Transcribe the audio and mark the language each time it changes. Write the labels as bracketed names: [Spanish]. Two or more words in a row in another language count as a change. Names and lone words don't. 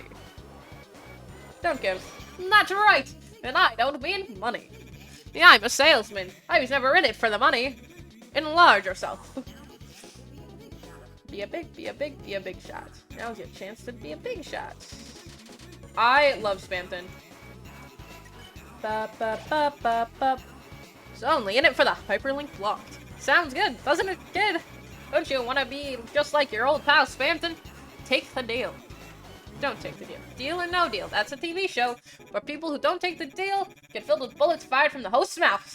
[English] Don't give. That's right, and I don't mean money. Yeah, I'm a salesman. I was never in it for the money. Enlarge yourself. Be a big shot. Now's your chance to be a big shot. I love Spamton. Ba ba ba ba ba. It's only in it for the hyperlink blocked. Sounds good, doesn't it, kid? Don't you want to be just like your old pal Spamton? Take the deal. Don't take the deal. Deal or no deal. That's a TV show where people who don't take the deal get filled with bullets fired from the host's mouth.